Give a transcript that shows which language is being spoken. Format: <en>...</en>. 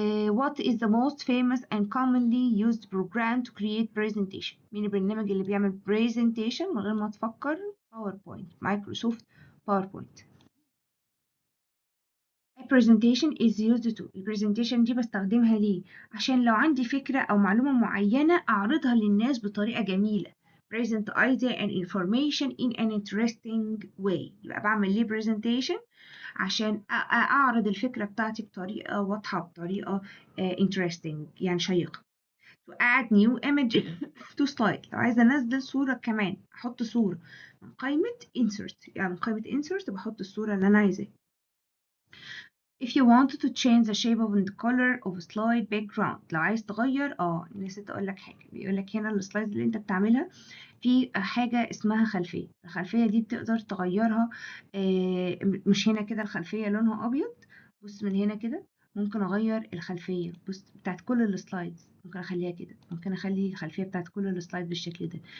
<en>What is the most famous and commonly used program to create presentation؟</en> <ar>مين البرنامج اللي بيعمل presentation من غير ما تفكر؟</ar> <en>PowerPoint, Microsoft PowerPoint. A presentation is used to،</en> <ar>البرزنتيشن دي بستخدمها ليه؟ عشان لو عندي فكرة أو معلومة معينة أعرضها للناس بطريقة جميلة.</ar> <en>present idea and information in an interesting way.</en> <ar>يبقى بعمل ليه presentation؟ عشان أعرض الفكرة بتاعتي بطريقة واضحة، بطريقة interesting يعني شيقة.</ar> <en>to add new image to slide،</en> <ar>لو عايزة أنزل صورة كمان أحط صورة من قائمة insert، يعني من قائمة insert بحط الصورة اللي أنا عايزاها.</ar> <en>if you wanted to change the shape of the color of slide background،</en> <ar>لو عايز تغير نسيت أقول لك حاجة. بيقول لك هنا السلايد اللي أنت بتعملها في حاجة اسمها خلفية. الخلفية دي بتقدر تغيرها. مش هنا كده الخلفية لونها أبيض؟ بص من هنا كده ممكن أغير الخلفية، بص بتاعت كل السلايدز ممكن أخليها كده، ممكن أخلي الخلفية بتاعت كل السلايد بالشكل ده.</ar>